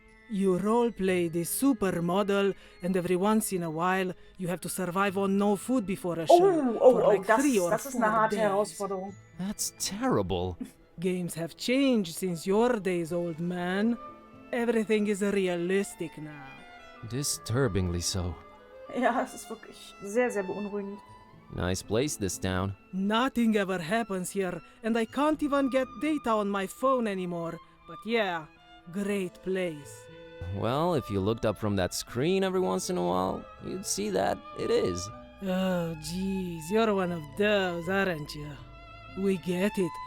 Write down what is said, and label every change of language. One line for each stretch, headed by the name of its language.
English: You roleplay this supermodel, and every once in a while, you have to survive on no food before a show for like 3 or 4
German: das ist eine harte
English: days.
German: Herausforderung.
English: That's terrible. Games have changed since your days, old man. Everything is realistic now. Disturbingly so.
German: Ja, es ist wirklich sehr, sehr beunruhigend.
English: Nice place, this town. Nothing ever happens here, and I can't even get data on my phone anymore. But yeah, great place. Well, if you looked up from that screen every once in a while, you'd see that it is. Oh, jeez, you're one of those, aren't you? We get it.